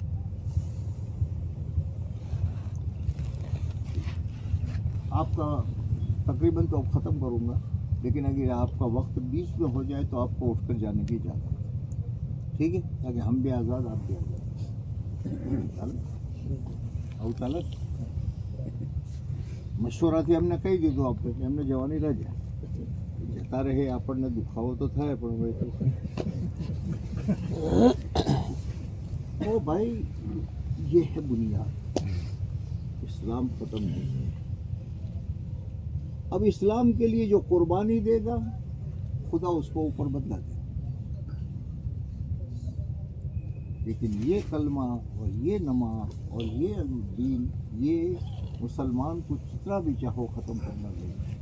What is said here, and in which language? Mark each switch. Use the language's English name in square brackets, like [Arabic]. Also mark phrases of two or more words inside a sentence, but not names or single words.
[Urdu] آپ کا تقریباً تو اب ختم کروں گا، لیکن اگر آپ کا وقت 20 میں ہو جائے تو آپ کو اٹھ کر جانے کی اجازت ہے، ٹھیک ہے؟ تاکہ ہم بھی آزاد، آپ بھی آزاد۔ تعلق مشورہ تھی ہم نے [Gujarati] કહી દીધું આપણે કે એમને જવાની રજા જતા રહે, આપણને દુખાવો તો થાય પણ હવે [Urdu] تو بھائی یہ ہے بنیاد، اسلام ختم نہیں ہے۔ اب اسلام کے لیے جو قربانی دے گا خدا اس کو اوپر بدلا دے گا، لیکن یہ کلمہ اور یہ نماز اور یہ دین، یہ مسلمان کو جتنا بھی چاہو ختم کرنا نہیں۔